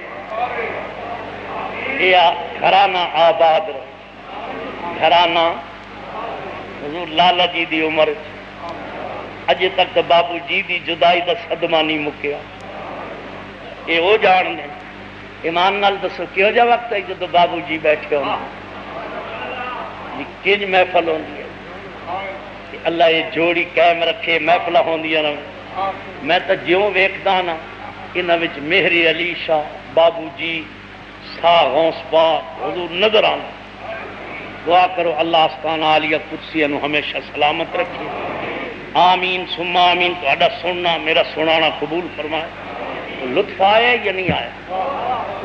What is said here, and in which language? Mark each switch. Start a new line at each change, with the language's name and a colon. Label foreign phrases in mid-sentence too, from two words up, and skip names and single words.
Punjabi: یا گھرانہ آباد رہے. گھرانہ حضور لالا جی دی عمر اجے تک تو بابو جی دی جدائی دا صدمہ نہیں مکیا. یہ وہ جان دیں ایمان نال دسو کہو جا وقت ہے جب بابو جی بیٹھے ہوں کنج محفل ہوندی ہے کہ اللہ یہ جوڑی قائم رکھے، محفل ہوندیاں نہ میں تو جیوں ویکھدا نا انہاں وچ مہری علی شاہ بابو جی شاہ غوث پاک حضور نظر آنا. دعا کرو اللہ آستانہ عالیہ قدسیہ نو ہمیشہ سلامت رکھے.
Arabic: آمین ثم آمین.
Punjabi: تہاڈا سننا میرا سنانا قبول فرمائے. لطف آیا یا نہیں آیا؟